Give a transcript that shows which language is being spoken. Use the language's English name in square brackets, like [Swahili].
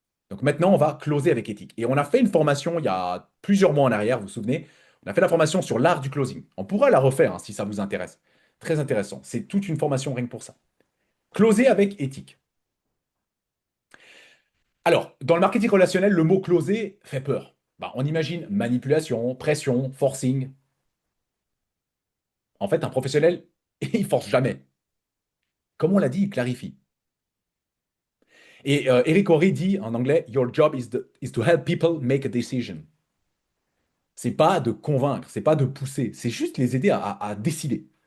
[French] Donc maintenant, on va closer avec éthique. Et on a fait une formation il y a plusieurs mois en arrière, vous vous souvenez? On a fait la formation sur l'art du closing. On pourra la refaire hein, si ça vous intéresse. Très intéressant. C'est toute une formation rien que pour ça. Closer avec éthique. Alors, dans le marketing relationnel, le mot closer fait peur. Bah, on imagine manipulation, pression, forcing. En fait, un professionnel, il force jamais. Comme on l'a dit, il clarifie. Et Eric Horry dit en anglais, [English] Your job is to help people make a decision. [French] C'est pas de convaincre, c'est pas de pousser, c'est juste les aider à décider.